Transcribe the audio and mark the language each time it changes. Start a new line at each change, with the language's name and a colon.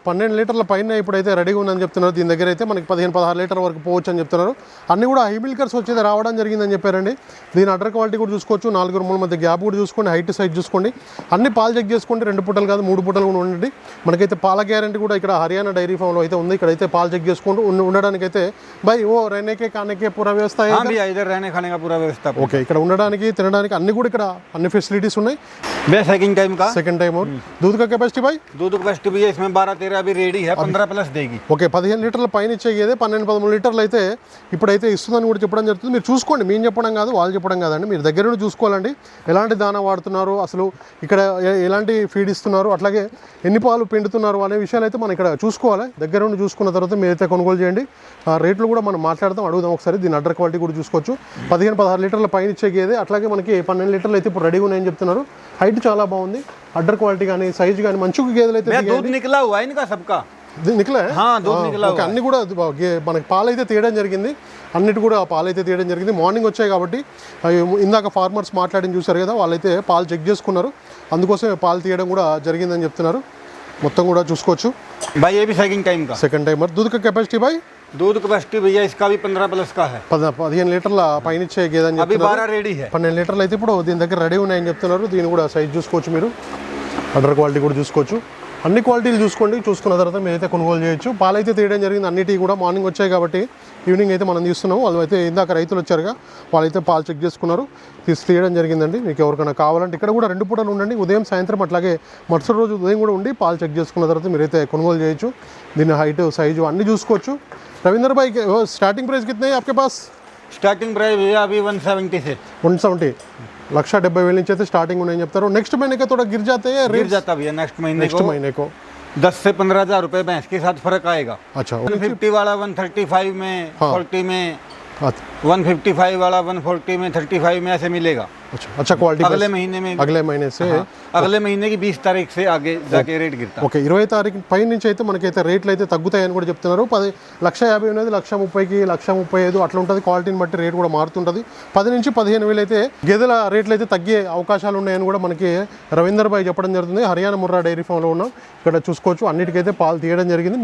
Telugu: 12 లీటర్ల పైన ఇప్పుడైతే రెడీగా ఉందని చెప్తున్నారు. దీని దగ్గర అయితే మనకి 15-16 లీటర్ వరకు పోవచ్చు అని చెప్తున్నారు. అన్ని కూడా హై మిల్కర్స్ వచ్చేది రావడం జరిగిందని చెప్పారండి. దీని అండర్ క్వాలిటీ కూడా చూసుకోవచ్చు. 4 రూముల మధ్య గ్యాప్ కూడా చూసుకోండి. హైట్ సైజ్ చూసుకోండి. అన్ని పాలు చెక్ చేసుకోండి. 2 పూటలు కాదు 3 పూటలు కూడా ఉండండి. మనకైతే పాల గ్యారంటీ కూడా ఇక్కడ హర్యానా డైరీ ఫామ్లో అయితే ఉంది. ఇక్కడైతే పాలు చెక్ చేసుకోండి. ఉండడానికి అయితే భాయ్ ఓ
Hindi: रहने खाने पूरा व्यवस्था है. भैया इधर रहने खाने का पूरा व्यवस्था.
Telugu: ఓకే, ఇక్కడ ఉండడానికి తినడానికి అన్ని కూడా ఇక్కడ అన్ని ఫెసిలిటీస్ ఉన్నాయి.
Hindi: भैया सेकंड टाइम का. సెకండ్ టైం और दूध का कैपेसिटी भाई? दूध कैपेसिटी भैया इसमें 12-13 अभी रेडी है. 15 प्लस देगी.
Telugu: ఓకే, 15 లీటర్ల పైన ఇచ్చేది 12-13 లీటర్లు అయితే ఇప్పుడైతే ఇస్తుందని కూడా చెప్పడం జరుగుతుంది. మీరు చూసుకోండి. మేము చెప్పడం కాదు, వాళ్ళు చెప్పడం కాదండి. మీరు దగ్గర నుండి చూసుకోవాలండి. ఎలాంటి దానా వాడుతున్నారు, అసలు ఇక్కడ ఎలాంటి ఫీడ్ ఇస్తున్నారు, అట్లాగే ఎన్ని పాలు పిండుతున్నారు అనే విషయాలు అయితే మనం ఇక్కడ చూసుకోవాలి. దగ్గర నుండి చూసుకున్న తర్వాత మీరైతే కొనుగోలు చేయండి. రేట్లు కూడా మనం మాట్లాడదాం, అడుగుదాం ఒకసారి. దీని అండర్ క్వాలిటీ కూడా చూసుకోవచ్చు. 15-16 లీటర్ల పైన ఇచ్చే గేదె. అట్లాగే మనకి 12 లీటర్లు అయితే ఇప్పుడు రెడీగా ఉన్నాయని చెప్తున్నారు. హైట్ చాలా బాగుంది. అడ్డర్ క్వాలిటీ కానీ సైజ్ కానీ మంచి గేదెలు అయితే
Hindi: दूध निकला हुआ है इनका सबका. నిఖిలే हाँ दूध निकला
Telugu: ఓకే అన్ని కూడా మనకి పాలైతే తీయడం జరిగింది, అన్నిటి కూడా పాలైతే తీయడం జరిగింది. మార్నింగ్ వచ్చాయి కాబట్టి ఇందాక ఫార్మర్స్ మాట్లాడిన చూశారు కదా, వాళ్ళైతే పాలు చెక్ చేసుకున్నారు, అందుకోసమే పాలు తీయడం కూడా జరిగిందని చెప్తున్నారు. మొత్తం కూడా చూసుకోవచ్చు.
Hindi: भाई ये भी सेकंड टाइम का సెకండ్ టైమర్. दूध का कैपेसिटी भाई दूध कैपेसिटी भैया इसका भी 15 प्लस का है,
Telugu: 15 లీటర్ల పైన ఇచ్చే గేదె అని
Hindi: अभी
Telugu: చెప్తున్నారు.
Hindi: 12 रेडी है.
Telugu: 12 లీటర్లు అయితే ఇప్పుడు దీని దగ్గర రెడీ ఉన్నాయని చెప్తున్నారు. దీన్ని కూడా సైజ్ చూసుకోవచ్చు మీరు, అడర్ క్వాలిటీ కూడా చూసుకోవచ్చు. అన్ని క్వాలిటీలు చూసుకోండి, చూసుకున్న తర్వాత మీరైతే కొనుగోలు చేయొచ్చు. పాలైతే తీయడం జరిగింది, అన్నిటి కూడా మార్నింగ్ వచ్చాయి కాబట్టి ఈవినింగ్ అయితే మనం తీస్తున్నాం. వాళ్ళు అయితే ఇందాక రైతులు వచ్చారుగా, వాళ్ళైతే పాలు చెక్ చేసుకున్నారు, తీయడం జరిగిందండి. మీకు ఎవరికైనా కావాలంటే ఇక్కడ కూడా 2 పూటలు ఉండండి, ఉదయం సాయంత్రం, అట్లాగే మరుసటి రోజు ఉదయం కూడా ఉండి పాలు చెక్ చేసుకున్న తర్వాత మీరైతే కొనుగోలు చేయొచ్చు. దీని హైట్ సైజు అన్నీ చూసుకోవచ్చు.
Hindi: రవీంద్ర భాయ్ స్టార్టింగ్ ప్రైస్ कितने है आपके पास? स्टार्टिंग प्राइस भैया अभी 170 से
Telugu: 170 1,70,000 నుంచి అయితే స్టార్టింగ్ ఉన్నాయని చెప్తారు.
Hindi: నెక్స్ట్ महीने का थोड़ा गिर जाते हैं गिर रेट? जाता भैया नेक्स्ट नेक्स्ट महीने को 10 से 15 हज़ार रुपये भैंस के साथ फर्क आएगा. अच्छा 150 वाला 135 में, हाँ। 40 में, हाँ, 155 वाला 140 में, 35 में ऐसे मिलेगा. अच्छा क्वालिटी अगले महीने में, అగలే మहीने से अगले महीने की 20 तारीख से आगे जाके रेट गिरता.
Telugu: ఓకే 20 తారీఖు పై నుంచి అయితే మనకైతే రేట్లు అయితే తగ్గుతాయని కూడా చెప్తున్నారు. 1,50,000 అనేది 1,30,000కి 1,35,000 అట్లా ఉంటుంది. క్వాలిటీని బట్టి రేట్ కూడా మారుతుంటుంది. 10 నుంచి 15,000 అయితే గేదెల రేట్లు అయితే తగ్గే అవకాశాలు ఉన్నాయని కూడా మనకి రవీందర్ భాయ్ చెప్పడం జరుగుతుంది. హర్యానా ముర్రా డైరీ ఫామ్లో ఉన్నాం. ఇక్కడ చూసుకోవచ్చు, అన్నిటికైతే పాలు తీయడం జరిగింది.